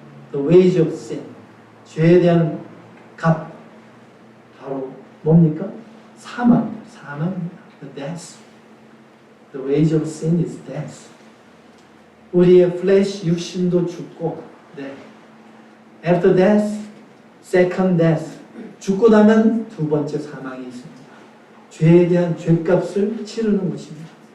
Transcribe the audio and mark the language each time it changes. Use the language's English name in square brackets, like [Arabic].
[English] The wage of sin. [Korean] 죄에 대한 값. 바로 뭡니까? 사망입니다. [English] The death. The wage of sin is death. [Korean] 우리의 flesh, 육신도 죽고, 네. [English] After death, second death. [Korean] 죽고 나면 두 번째 사망이 있습니다. 죄에 대한 죄값을 치르는 것입니다.